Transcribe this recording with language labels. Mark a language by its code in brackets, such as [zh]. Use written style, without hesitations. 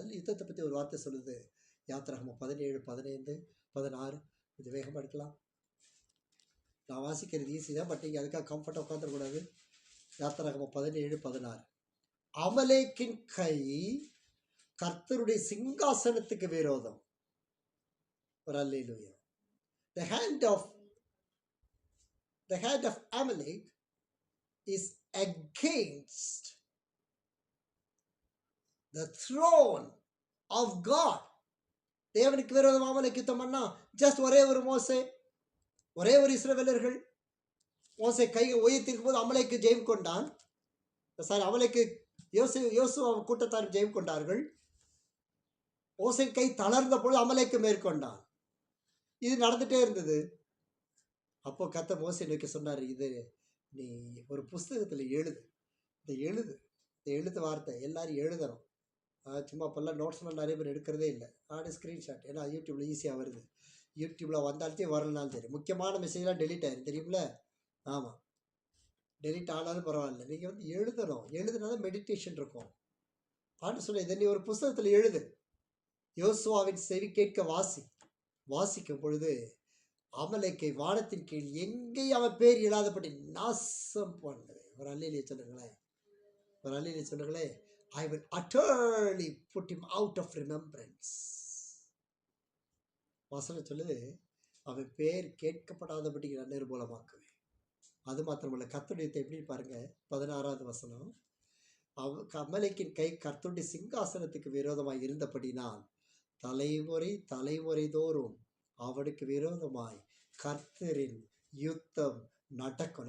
[ta] அதில் யுத்தத்தை பற்றி ஒரு வார்த்தை சொல்லுது. யாத்திராகமம் 17, 15, 16. கொஞ்சம் வேகமாக எடுக்கலாம். நான் வாசிக்கிறது ஈஸி தான், பட் நீங்கள் அதுக்காக கம்ஃபர்ட்டாக உட்காந்துடக்கூடாது. யாத்திராகமம் 17, 16. அமலேக்கின் கை கர்த்தருடைய சிங்காசனத்துக்கு விரோதம். ஒரு அல்லேலூயா. [en] The hand of Amalek is against the throne of God. [ta] தேவனுக்கு விரோதமாக அமலேக் யுத்தம் பண்ணா, ஜஸ்ட் ஒரே ஒரு மோசே, ஒரே ஒரு இஸ்ரவேலர்கள். மோசே கையை உயர்த்திருக்கும் போது அமலேக்கு ஜெயம் கொண்டான். அமலேக்கு யோசுவா கூட்டத்தார் ஜெயம் கொண்டார்கள். மோசே கை தளர்ந்த பொழுது அமலேக்கு மேற்கொண்டான். இது நடந்துட்டே இருந்தது. அப்போ கர்த்தர் மோசே நோக்கி சொன்னார், இது நீ ஒரு புஸ்தகத்தில் எழுது. இந்த எழுத்து வார்த்தை எல்லாரும் எழுதணும். சும்மா இப்போல்லாம் நோட்ஸ்லாம் நிறைய பேர் எடுக்கிறதே இல்லை. நானே ஸ்க்ரீன்ஷாட், ஏன்னா யூடியூப்பில் ஈஸியாக வருது. யூடியூப்பில் வந்தாலும் வரலனாலும் சரி, முக்கியமான மெசேஜ்லாம் டெலிட் ஆயிரும் தெரியுமில்ல. ஆமாம், டெலிட் ஆனாலும் பரவாயில்ல, நீங்கள் எழுதணும். எழுதுனாதான் மெடிடேஷன் இருக்கும். ஆண்டு சொல்ல, இதை நீ ஒரு புஸ்தகத்தில் எழுது. யோசுவாவின் செவி கேட்க வாசிக்கும் பொழுது அமலேக்கை வானத்தின் கீழ் எங்கேயும் அவன் பேர் இல்லாதபடி நாசம் பண்ணுவேன். ஒரு அல்லேலூயா சொல்லுங்களேன். [en] I will utterly put him out of remembrance. [ta] வசனம் சொல்லுது, அவன் பேர் கேட்கப்படாதபடி நான் நிர்மூலமாக்குவேன். அது மாத்திரமல்ல, கர்த்தருடைய எப்படி பாருங்க, 16வது வசனம். அமலேக்கின் கை கர்த்தருடைய சிங்காசனத்துக்கு விரோதமாய் இருந்தபடினால் தலைமுறை தோறும் அவனுக்கு விரோதமாய் கர்த்தரின் யுத்தம் நடக்கும்.